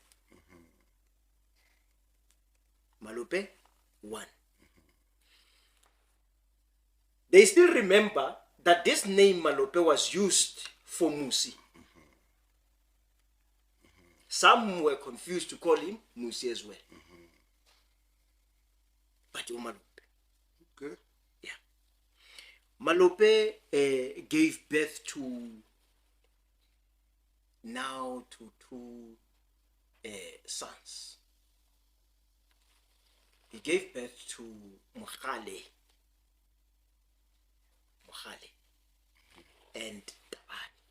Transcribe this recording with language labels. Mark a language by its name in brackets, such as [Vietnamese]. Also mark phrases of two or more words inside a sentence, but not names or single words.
[English] Malope 1. They still remember that this name Malope was used for Musi. Some were confused to call him Musi as well. But Malope. Okay. Yeah. Malope gave birth to two sons. He gave birth to Mohale Mokhale and Tabane.